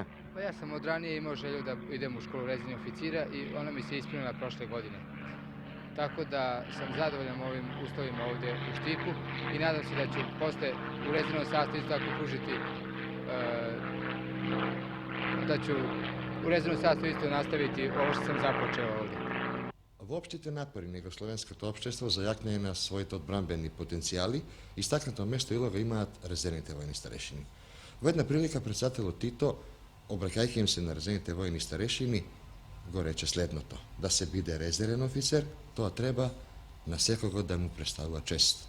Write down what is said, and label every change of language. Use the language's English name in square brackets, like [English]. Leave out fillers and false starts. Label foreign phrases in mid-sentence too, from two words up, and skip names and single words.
[Serbian] Pa ja sam od ranije imao želju da idem u školu rezervnih oficira i ona mi se ispunila prošle godine. Tako da sam zadovoljan ovim uslovima ovdje u Štipu i nadam se da ću posle u rezervnom sastavu isto tako pružiti, da ću u rezervnom sastavu isto nastaviti ovo što sam započeo ovdje. [Macedonian] Въобщите напори на југословенското општество за јакнење на своите одбранбени потенцијали, истакнато место и улога имаат резервните војни старешини. Во една прилика председателот Тито, обраќајќи им се на резервните војни старешини, го рече следното: да се биде резервен офицер, тоа треба на секого да му представува чест.